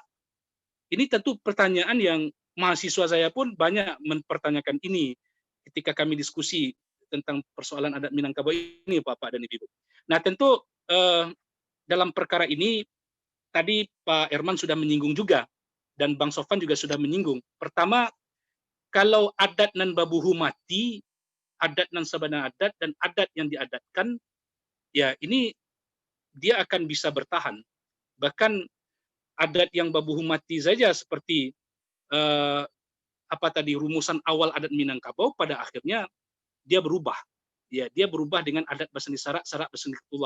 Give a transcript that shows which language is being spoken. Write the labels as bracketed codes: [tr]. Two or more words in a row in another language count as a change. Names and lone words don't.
[id] Ini tentu pertanyaan yang mahasiswa saya pun banyak mempertanyakan ini ketika kami diskusi tentang persoalan adat Minangkabau ini, Bapak dan Ibu. Nah, tentu dalam perkara ini tadi Pak Herman sudah menyinggung juga, dan Bang Sofwan juga sudah menyinggung. Pertama, kalau [min] adat nan babuhu mati, adat nan sabana adat, [id] dan adat yang diadatkan, ya ini dia akan bisa bertahan. Bahkan adat yang [min] babuhu mati [id] saja seperti rumusan awal adat Minangkabau pada akhirnya dia berubah. Ya, dia berubah dengan adat Basandi Sarak, Sarak Basandi Kitabullah.